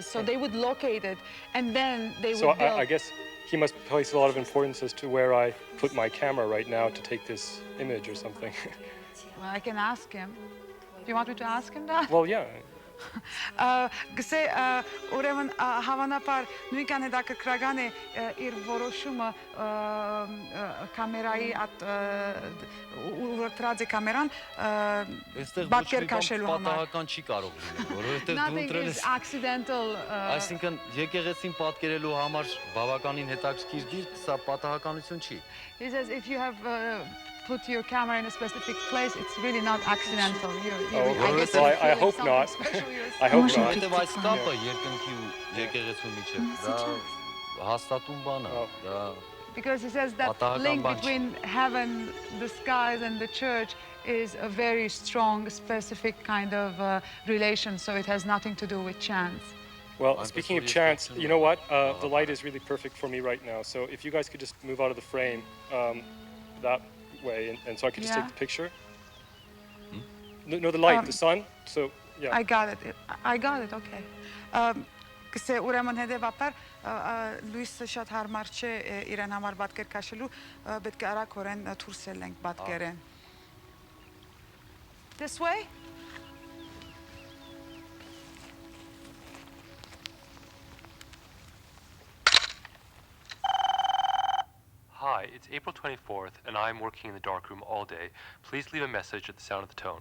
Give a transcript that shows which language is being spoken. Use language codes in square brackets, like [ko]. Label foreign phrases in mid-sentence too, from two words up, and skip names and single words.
[en] So they would locate it, and then they would So build. I guess he must place a lot of importance as to where I put my camera right now to take this image or something. Well, I can ask him. Do you want me to ask him that? Well, yeah. [hy] Գսե ուրեմն հավանաբար նույնքան հետաքրքրական է իր որոշումը կամերայի ուղղված կամերան բակեր քաշելու համար։ Պատահական չի կարող լինել, որովհետև դու [en] Nothing [hy] ընտրել [en] is [hy] ես [en] accidental. [hy] Այսինքն եկեղեցին պատկերելու համար բավականին հետաքրքիր դիրք, սա պատահականություն չի։ [en] He says if you have put your camera in a specific place, it's really not accidental. Oh, I guess well, you're I feeling hope something not. special yourself. I hope not. [hy] Որովհետև այս կապը երկնքի ու եկեղեցու միջև դա հաստատուն բան է, դա [en] Because he says that [hy] Պատահական [en] link [hy] բան չի։ [en] between heaven, the skies, and the church is a very strong, specific kind of relation. So it has nothing to do with chance. Well, speaking of chance, you know what? The light is really perfect for me right now. So if you guys could just move out of the frame that way, and so I could just Yeah. take the picture. No, the light, the sun. So yeah. I got it. I got it. Okay. [hy] Կսե ուրեմն հետևաբար լույսը շատ հարմար չէ իրեն համար պատկեր քաշելու, պետք է արագորեն դուրսել ենք պատկերեն։ [en] This way? Hi, it's April 24th, and I'm working in the darkroom all day. Please leave a message at the sound of the tone.